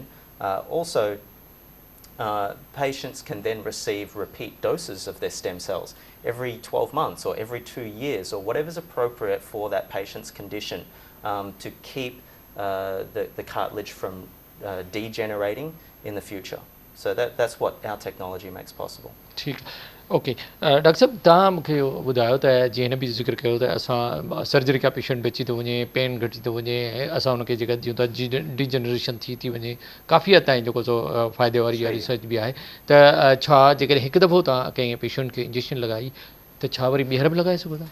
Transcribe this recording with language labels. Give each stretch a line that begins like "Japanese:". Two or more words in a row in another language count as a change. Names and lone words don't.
English: Also, patients can then receive repeat doses of their stem cells every 12 months or every 2 years or whatever's appropriate for that patient's condition, to keep the cartilage from degenerating in the future. So that's what our technology makes possible.
Sindhi: ठीक ओके डॉक्टर साहब तव्हां मूंखे ॿुधायो त जीअं हिन बि ज़िक्र कयो त असां सर्जरी खां पेशेंट बची थो वञे, पेन घटी थो वञे, ऐं असां हुनखे जेका जीअं त डिजनरेशन थी वञे, काफ़ी हद ताईं जेको सो फ़ाइदे वारी इहा रिसर्च बि आहे त छा जेकॾहिं हिकु दफ़ो तव्हां कंहिं पेशेंट खे इंजेक्शन लॻाई त छा वरी ॿीहर बि लॻाए सघो था?